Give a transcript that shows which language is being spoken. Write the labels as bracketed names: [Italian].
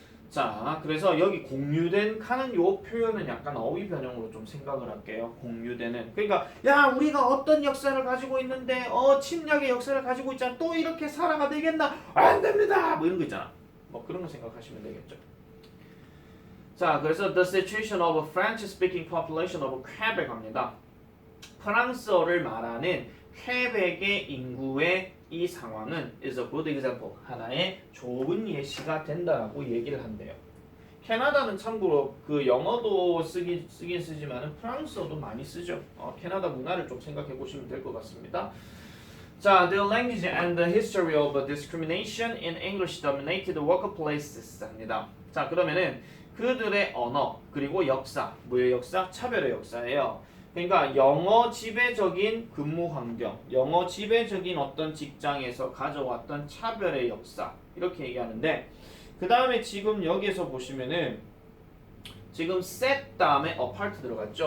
[Korean] 자, 그래서 여기 공유된 하는 요 표현은 약간 어휘 변형으로 좀 생각을 할게요. 공유되는. 그러니까 야 우리가 어떤 역사를 가지고 있는데 침략의 역사를 가지고 있잖아. 또 이렇게 살아가 되겠나? 안 됩니다. 뭐 이런 거 있잖아. 뭐 그런 거 생각하시면 되겠죠. 자, 그래서 [English] the situation of a French-speaking population of Quebec [Korean] 합니다. 프랑스어를 말하는 퀘벡의 인구의 이 상황은 [English] is a good example. [Korean] 하나의 좋은 예시가 된다라고 얘기를 한대요. 캐나다는 참고로 그 영어도 쓰긴 쓰지만은 프랑스어도 많이 쓰죠. 캐나다 문화를 좀 생각해 보시면 될 것 같습니다. [English] 자, the language and the history of discrimination in English dominated workplaces [Korean] 합니다. 자, 그러면은 그들의 언어 그리고 역사, 뭐의 역사? 차별의 역사예요. 그러니까 영어 지배적인 근무 환경, 영어 지배적인 어떤 직장에서 가져왔던 차별의 역사 이렇게 얘기하는데 그 다음에 지금 여기에서 보시면은 지금 set 다음에 apart 들어갔죠.